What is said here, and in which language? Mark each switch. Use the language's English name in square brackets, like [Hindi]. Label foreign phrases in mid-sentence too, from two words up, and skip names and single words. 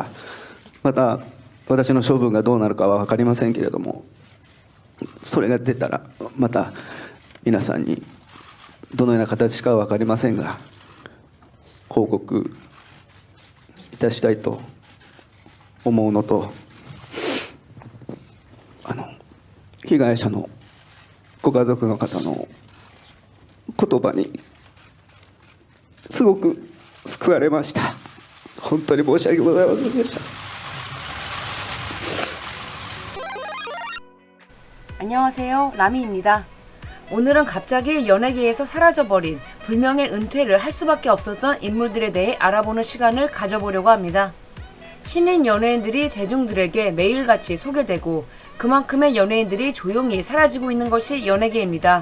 [Japanese] また私の処分がどうなるかは分かりませんけれども、それが出たらまた皆さんにどのような形かは分かりませんが報告いたしたいと思うのと、被害者のご家族の方の言葉にすごく救われました。本当に申し訳ございませんでした。 [Korean] 안녕하세요, 라미입니다. 오늘은 갑자기 연예계에서 사라져버린 불명예 은퇴를 할 수밖에 없었던 인물들에 대해 알아보는 시간을 가져보려고 합니다. 신인 연예인들이 대중들에게 매일같이 소개되고 그만큼의 연예인들이 조용히 사라지고 있는 것이 연예계입니다.